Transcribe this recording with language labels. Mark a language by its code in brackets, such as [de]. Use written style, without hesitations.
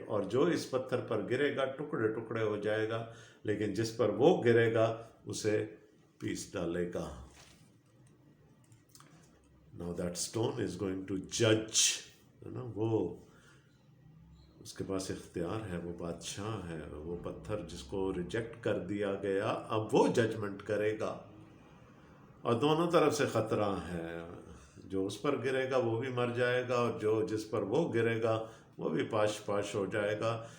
[ur] اور جو اس پتھر پر گرے گا ٹکڑے ٹکڑے ہو جائے گا، لیکن جس پر وہ گرے گا اسے پیس ڈالے گا. [en] Now that stone is going to judge. [ur] وہ اس کے پاس اختیار ہے، وہ بادشاہ ہے. وہ پتھر جس کو ریجیکٹ کر دیا گیا اب وہ ججمنٹ کرے گا. اور دونوں طرف سے خطرہ ہے. جو اس پر گرے گا وہ بھی مر جائے گا، اور جو جس پر وہ گرے گا وہ بھی پاش پاش ہو جائے گا.